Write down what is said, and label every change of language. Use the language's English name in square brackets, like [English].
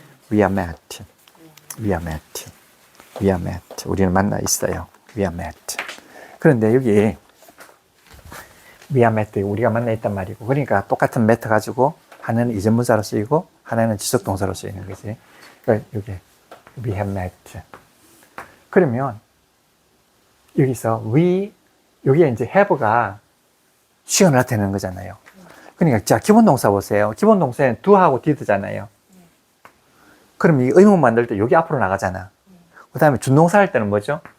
[English] we are met. we are met. we are met. [Korean] 우리는 만나 있어요. [English] we are met. [Korean] 그런데 여기 [English] we are met [Korean] 우리가 만나 있단 말이고, 그러니까 똑같은 met 가지고 하나는 이전문사로 쓰이고 하나는 지속동사로 쓰이는 거지. 그러니까 여기 [English] we have met. [Korean] 그러면 여기서 여기에 이제 have가 시간을 나타내는 거잖아요. 그러니까 자, 기본 동사 보세요. 기본 동사는 do하고 did잖아요. 그럼 이 의문 만들 때 여기 앞으로 나가잖아. 그 다음에 준동사 할 때는 뭐죠?